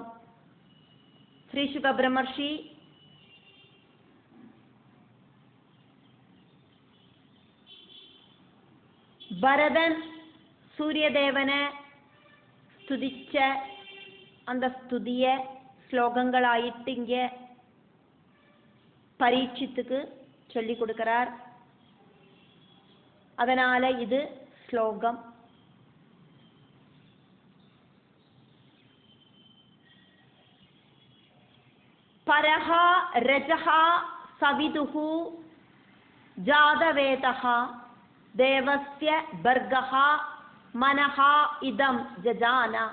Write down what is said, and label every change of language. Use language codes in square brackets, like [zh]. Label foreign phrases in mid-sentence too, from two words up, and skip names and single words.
[ta] ஸ்ரீ சுக பிரம்மர்ஷி பரதன் சூரியதேவனை ஸ்துதிச்ச அந்த ஸ்துதிய ஸ்லோகங்களாயிட்டு இங்க பரீட்சித்துக்கு சொல்லி கொடுக்கிறார். அதனால இது ஸ்லோகம். [sa] परः रजः सविदुः जातवेदः देवस्य भर्गः मनः इदं जजान.